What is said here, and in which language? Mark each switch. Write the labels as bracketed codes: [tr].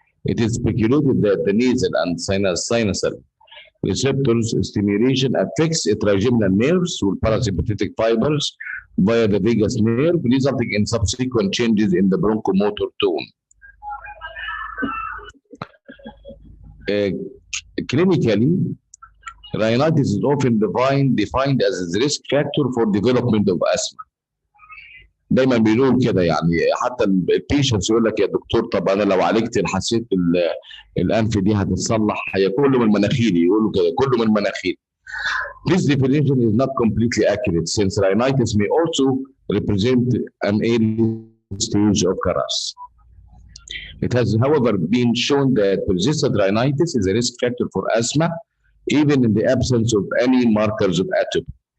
[en] It is speculated that the nasal and sinusal receptors stimulation affects trigeminal nerves with parasympathetic fibers via the vagus nerve, resulting in subsequent changes in the bronchomotor tone. Clinically, rhinitis is often defined as a risk factor for development of asthma. [ar] دايما بيقولوا كده يعني، حتى البيشنتس يقول لك يا دكتور طب انا لو عالجت حسيت الانف دي هتتصلح، هي كله من مناخيري، يقولوا كده كله من مناخيري. [en] This definition is not completely accurate since rhinitis may also represent an early stage of KARAS. It has, however, been shown that persistent rhinitis is a risk factor for asthma, even in the absence of any markers of atopy.